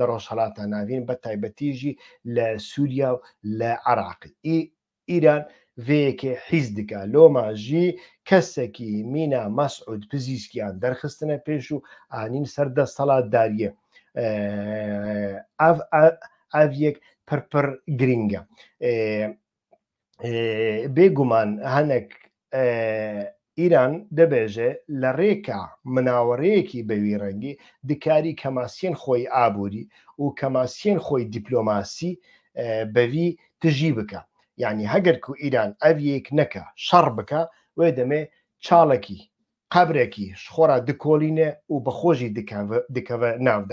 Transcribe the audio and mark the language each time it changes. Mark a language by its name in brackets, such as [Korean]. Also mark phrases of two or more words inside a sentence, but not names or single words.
[Kurdish] Rojhilata Navîn bi taybetî jî li Sûriya li Iraqê İran vêyekê hîz dike loma jî kesekî mîna Mesûd Pizîskiyan derxistine pêş û anîn ser desthilatdariyê. Ev yek pir giring e. Bêguman hinek ئیران دەبێژێ لە ڕێکا مناوەڕەیەکی بەوی ڕەنگی دکاری کەماسیێن خۆی ئابووری و کەماسیێن خۆی دیپلۆماسی بەوی تژی بکە. یعنی هەگەرکو ئیران ئەڤیەک نەکە شەڕ بکە وێ دەمێ چاڵێکی قەبرێکی خۆرا دکۆلینێ و بەخۆشی دکەوە ناودا.